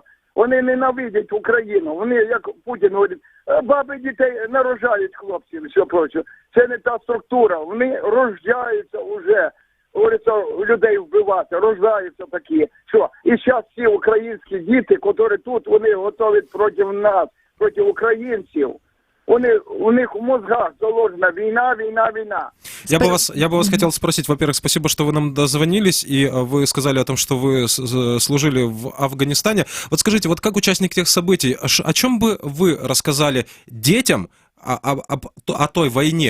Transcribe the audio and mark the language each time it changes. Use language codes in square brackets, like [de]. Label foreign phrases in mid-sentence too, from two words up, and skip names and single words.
[uk] Вони ненавидять Україну. Вони, як Путін говорить, баби дітей народжають хлопців і все проче. Це не та структура. Вони рождаються вже, говориться, людей вбивати, рождаються такі. Що? І зараз всі українські діти, які тут, вони готові проти нас, проти українців. [ru] У них в мозгах заложена война, война, война. Я бы вас хотел спросить, во-первых, спасибо, что вы нам дозвонились, и вы сказали о том, что вы служили в Афганистане. Вот скажите, вот как участник тех событий, о чем бы вы рассказали детям о той войне?